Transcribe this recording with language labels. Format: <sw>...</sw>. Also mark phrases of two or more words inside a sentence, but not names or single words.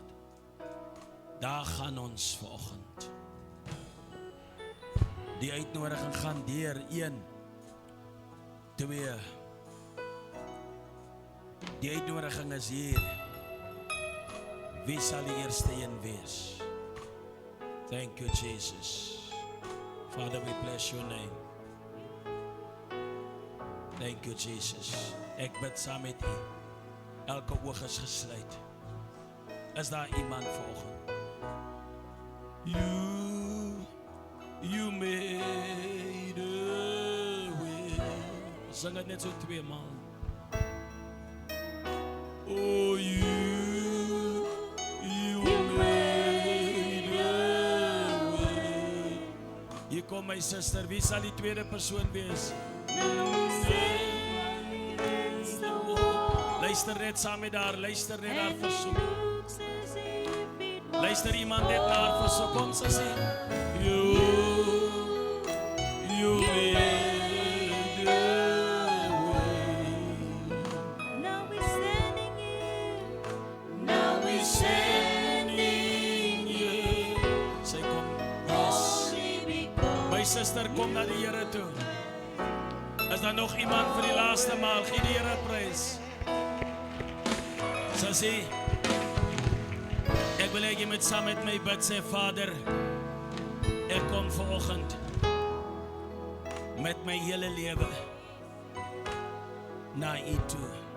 <af>Daar gaan ons vanoggend. Die uitnodiging gaan deur 1, 2. Die uitnodiging is hier. Wie sal die eerste een wees?</af> <en>Thank you, Jesus. Father, we bless your name. Thank you, Jesus.</en> <af>Ek bid saam met u. Elke oog is gesluit. Is daar iemand vanoggend?</af> <en>You made a way.</en> <af>Sing het net so 2 maal.</af> <en>Oh, you made a way.</en> <af>Hier kom my suster, wie sal die tweede persoon wees? Luister net saam met haar, luister net haar versoek. Luister iemand net na haar versoek, kom sy sê,</af> <en>You made a way. Now we're standing here.</en> <af>Sy kom, yes. My suster, kom na die Here toe. Is daar nog iemand vir die laaste maal? Gee die Here prys. Sy sê, ek wil hê jy moet saam met my bid, sê Vader, ek kom vanoggend met my hele lewe na u toe.</af>